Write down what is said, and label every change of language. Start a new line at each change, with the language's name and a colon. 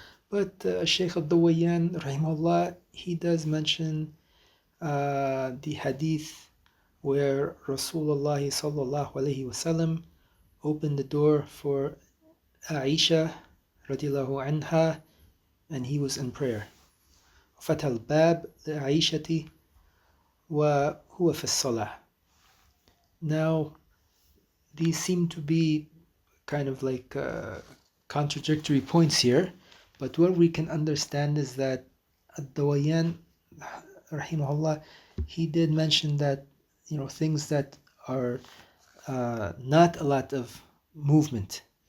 English: But Shaykh al-Dawayan, rahimahullah, he does mention the hadith where Rasulullah sallallahu alayhi wasallam opened the door for Aisha radiallahu anha, and he was in prayer.
Arabic: فتح الباب لعائشة وهو في الصلاة.
English: Now, these seem to be kind of like contradictory points here, but what we can understand is that Ad-Dawayan, rahimahullah, he did mention that things that are not a lot of movement.